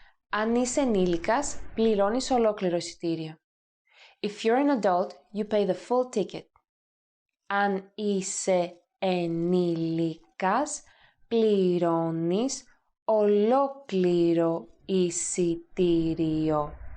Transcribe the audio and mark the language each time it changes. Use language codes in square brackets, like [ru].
[el] Αν είσαι ενήλικας, πληρώνεις ολόκληρο εισιτήριο. [en] If you're an adult, you pay the full ticket. [el] Αν είσαι ενήλικας, πληρώνεις ολόκληρο εισιτήριο.